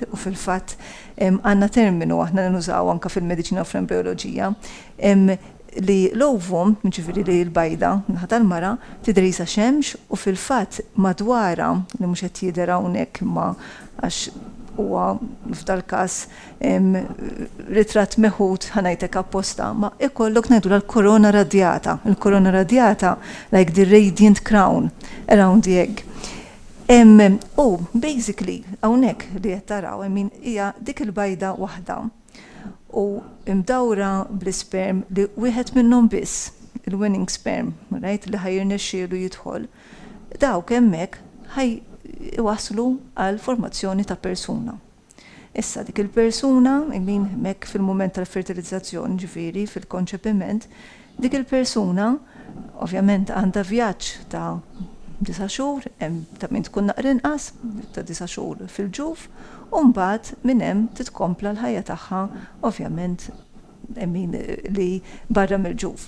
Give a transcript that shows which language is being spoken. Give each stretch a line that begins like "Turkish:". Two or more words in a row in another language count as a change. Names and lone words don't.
Maltese: U fil-fatt għandna terminu aħna nużaw anke fil-mediċina u fl-embrioloġija li l-ovu, ġifieri li l-bajda naħa tal-mara tidrisa xemx u fil-fatt madwara li mhux qed jidher hawnhekk imma għax huwa f'dal każ ritratt meħud ħanajtek apposta, ma ikollok ngħidu l-korona radjata. Il-korona radjata
English: like the radiant crown around the egg.
Maltese: Basically, hawnhekk li qed taraw, hija dik il-bajda waħda u mdawra bl-isperm li wieħed minnhom biss,
English: il-winning sperm, right,
Maltese: li ħajrnexxielu jidħol. Dawk hemmhekk iwaslu għal formazzjoni ta' persuna. Issa dik il-persuna, mek fil-moment tal-fertilizzazzjoni ġifiri, fil-konċepiment, dik il-persuna ovvjament għandha vjaġġ ta' 9 xhur, ta' min tkun naqra inqas ta' 9 xhur fil-ġuf, u mbagħad minn hemm titkompla l-ħajja tagħha ovvjament li barra mill-ġuf.